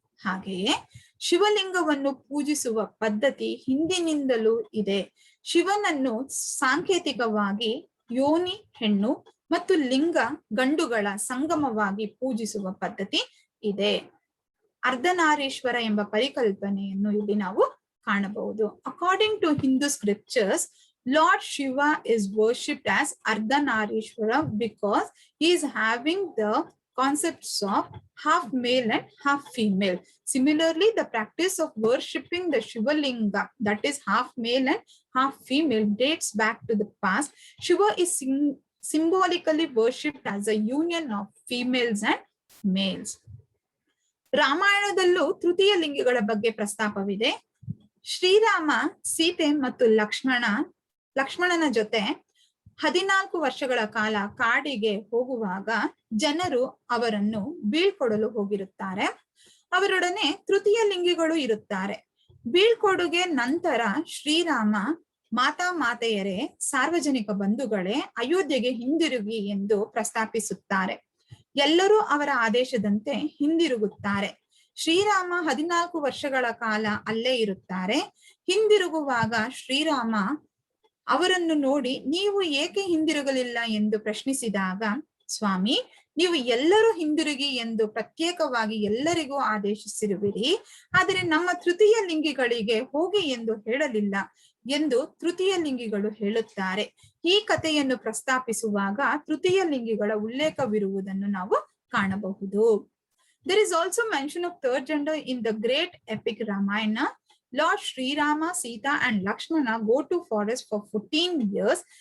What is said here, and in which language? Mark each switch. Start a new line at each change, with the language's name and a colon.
Kannada: ಹಾಗೆಯೇ ಶಿವಲಿಂಗವನ್ನು ಪೂಜಿಸುವ ಪದ್ಧತಿ ಹಿಂದಿನಿಂದಲೂ ಇದೆ. ಶಿವನನ್ನು ಸಾಂಕೇತಿಕವಾಗಿ ಯೋನಿ ಹೆಣ್ಣು ಮತ್ತು ಲಿಂಗ ಗಂಡುಗಳ ಸಂಗಮವಾಗಿ ಪೂಜಿಸುವ ಪದ್ಧತಿ ಇದೆ. ಅರ್ಧನಾರೀಶ್ವರ ಎಂಬ ಪರಿಕಲ್ಪನೆಯನ್ನು ಇಲ್ಲಿ ನಾವು ಕಾಣಬಹುದು.
English: According to Hindu scriptures, Lord Shiva is worshipped as Ardhanarishwara because he is having the concepts of half male and half female. Similarly, the practice of worshipping the Shiva Linga, that is half male and half female, dates back to the past. Shiva is symbolically worshipped as a union of females and males.
Kannada: ರಾಮಾಯಣದಲ್ಲೂ ತೃತೀಯ ಲಿಂಗಿಗಳ ಬಗ್ಗೆ ಪ್ರಸ್ತಾಪವಿದೆ. ಶ್ರೀರಾಮ, ಸೀತೆ ಮತ್ತು ಲಕ್ಷ್ಮಣನ ಜೊತೆ 14 ವರ್ಷಗಳ ಕಾಲ ಕಾಡಿಗೆ ಹೋಗುವಾಗ ಜನರು ಅವರನ್ನು ಬೀಳ್ಕೊಡಲು ಹೋಗಿರುತ್ತಾರೆ. ಅವರೊಡನೆ ತೃತೀಯ ಲಿಂಗಿಗಳು ಇರುತ್ತಾರೆ. ಬೀಳ್ಕೊಡುಗೆ ನಂತರ ಶ್ರೀರಾಮ, ಮಾತೆಯರೇ, ಸಾರ್ವಜನಿಕ ಬಂಧುಗಳೇ, ಅಯೋಧ್ಯೆಗೆ ಹಿಂದಿರುಗಿ ಎಂದು ಪ್ರಸ್ತಾಪಿಸುತ್ತಾರೆ. ಎಲ್ಲರೂ ಅವರ ಆದೇಶದಂತೆ ಹಿಂದಿರುಗುತ್ತಾರೆ. ಶ್ರೀರಾಮ 14 ವರ್ಷಗಳ ಕಾಲ ಅಲ್ಲೇ ಇರುತ್ತಾರೆ. ಹಿಂದಿರುಗುವಾಗ ಶ್ರೀರಾಮ ಅವರನ್ನು ನೋಡಿ, ನೀವು ಏಕೆ ಹಿಂದಿರುಗಲಿಲ್ಲ ಎಂದು ಪ್ರಶ್ನಿಸಿದಾಗ, ಸ್ವಾಮಿ, ನೀವು ಎಲ್ಲರೂ ಹಿಂದಿರುಗಿ ಎಂದು ಪ್ರತ್ಯೇಕವಾಗಿ ಎಲ್ಲರಿಗೂ ಆದೇಶಿಸಿರುವಿರಿ, ಆದರೆ ನಮ್ಮ ತೃತೀಯ ಲಿಂಗಿಗಳಿಗೆ ಹೋಗಿ ಎಂದು ಹೇಳಲಿಲ್ಲ ಎಂದು ತೃತೀಯ ಲಿಂಗಿಗಳು ಹೇಳುತ್ತಾರೆ. ಈ ಕಥೆಯನ್ನು ಪ್ರಸ್ತಾಪಿಸುವಾಗ ತೃತೀಯ ಲಿಂಗಿಗಳ ಉಲ್ಲೇಖವಿರುವುದನ್ನು ನಾವು ಕಾಣಬಹುದು.
English: There is also mention of third gender in the great epic Ramayana. Lord Sri Rama, Sita and Lakshmana go to forest for 14 years.